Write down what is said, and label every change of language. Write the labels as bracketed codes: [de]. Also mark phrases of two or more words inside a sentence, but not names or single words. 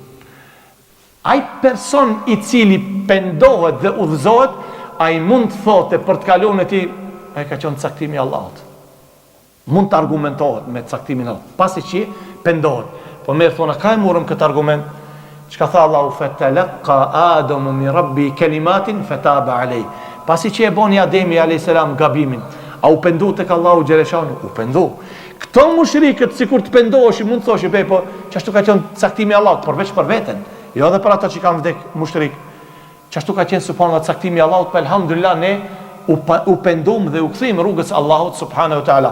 [sq] Ai person i cili pendohet dhe udhëzohet, ai mund të thote për të kaluar në ti, ai ka qenë caktimi i Allahut. Mund të argumentohet me caktimin e Allahut, pasi që pendohet. Po më thonë, ka e murëm këtë argument, çka tha Allahu, [ar] فتلقى آدم من ربه كلمات فتاب عليه. [sq] Pasi që e boni Ademi a.s. gabimin, a u pendu tek Allahu xheleshanu? U pendu. Këto mushrikët sikur të pendoheshin, mund të thoshin, po çashtu ka qenë caktimi i Allahut, përveç për veten. Jo edhe për ata që kanë vdek mushrik. Çashtu ka qenë subhanallahu caktimi i Allahut, alhamdulillah ne u pendum dhe u kthim rrugës Allahut [ar] سبحانه وتعالى.